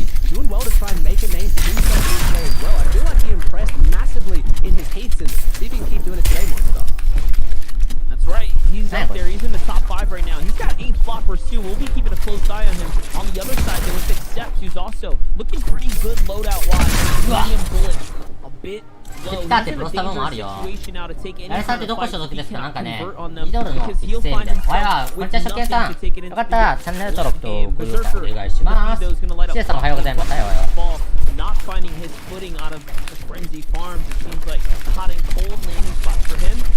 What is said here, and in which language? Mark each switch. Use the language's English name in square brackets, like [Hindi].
[English] Doing well to try and make a name for himself in play as well. I feel like he impressed massively in his heats, and see if he can keep doing it today, Monster. That's right. He's up there. He's in the top 5 right now. He's got 8 floppers too. We'll be keeping a close eye on him. On the other side, there was Accept, who's also looking pretty good loadout-wise. Medium bullet, a bit low. [Japanese] 来たってプロスタ分もあるよ。ライさんってどこ所属ですか？なんかね、ミドルの育成みたいな。わや、こんにちは、初見さん。よかったらチャンネル登録と高評価お願いします。シエさんおはようございます。はいおはよう。 [English] Not finding his footing out of the Frenzy Farms. It seems like hot and cold landing spots for him.